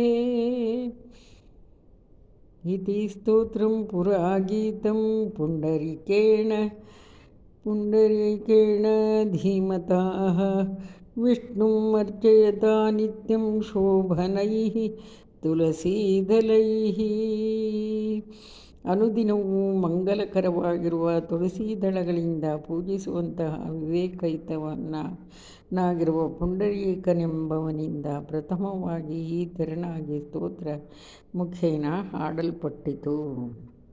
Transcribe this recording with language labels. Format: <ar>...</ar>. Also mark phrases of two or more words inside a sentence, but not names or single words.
<sa>इति स्तोत्रं पुरागीतं पुण्डरीकेण धीमताः विष्णुम् अर्चयता नित्यं शोभनैः तुलसीदलैः।</sa> <kn>ಅನುದಿನವೂ ಮಂಗಲಕರವಾಗಿರುವ ತುಳಸಿ ದಳಗಳಿಂದ ಪೂಜಿಸುವಂತಹ ವಿವೇಕಯುತವನ್ನಾಗಿರುವ ಪುಂಡರೀಕನೆಂಬವನಿಂದ ಪ್ರಥಮವಾಗಿ ಈ ತೆರನಾಗಿ ಸ್ತೋತ್ರ ಮುಖೇನ ಹಾಡಲ್ಪಟ್ಟಿತು.</kn>